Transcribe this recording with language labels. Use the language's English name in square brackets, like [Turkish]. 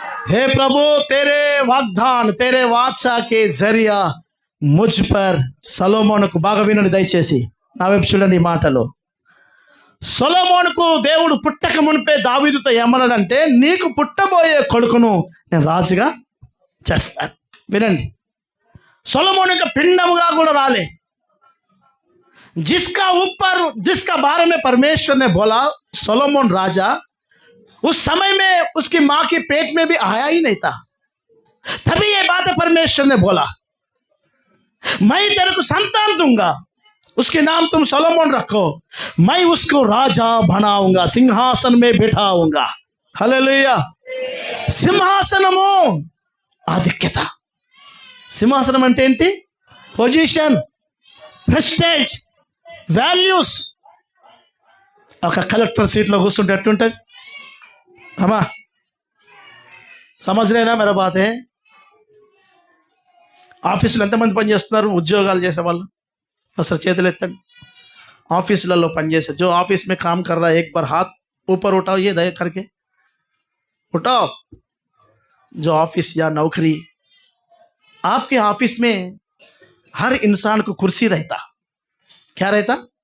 [Hindi] हे प्रभु, तेरे वाग्दान, तेरे वाचा के जरिया मुझ पर [Telugu] సొలొమోనుకు బాగా వినండి దయచేసి, నా వైపు చూడండి ఈ మాటలు. సొలొమోనుకు దేవుడు పుట్టక మునిపే దావీదుతో ఏమన్నాడంటే, నీకు పుట్టబోయే కొడుకును నేను రాజుగా చేస్తాను. వినండి, సొలొమోను యొక్క పిండముగా కూడా రాలే. [Hindi] जिसका बारे में परमेश्वर ने बोला सोलोमोन राजा, उस समय में उसकी मां के पेट में भी आया ही नहीं था. तभी ये बात परमेश्वर ने बोला, मैं तेरे को संतान दूंगा, उसके नाम तुम सोलोमोन रखो, मैं उसको राजा बनाऊंगा, सिंहासन में बिठाऊंगा. [Telugu] हालेलुया. సింహాసనము ఆధిక్యత. సింహాసనం అంటే ఏంటి? Position, prestige, values. ఒక కలెక్టర్ సీట్లో కూర్చుంటే ఎట్టుంటుంది అమ్మా? [Hindi] సమజ్లేనా మేరా బాతే? [Telugu] ఆఫీసులో ఎంతమంది పనిచేస్తున్నారు? ఉద్యోగాలు చేసేవాళ్ళు అసలు చేతులు ఎత్తండి. ఆఫీసులలో పనిచేసే [Hindi] जो ऑफिस में काम कर रहा है, एक बार हाथ ऊपर उठाओ, ये दया करके उठाओ. जो ऑफिस या नौकरी, आपके ऑफिस में हर इंसान को कुर्सी रहता. क्या रहता?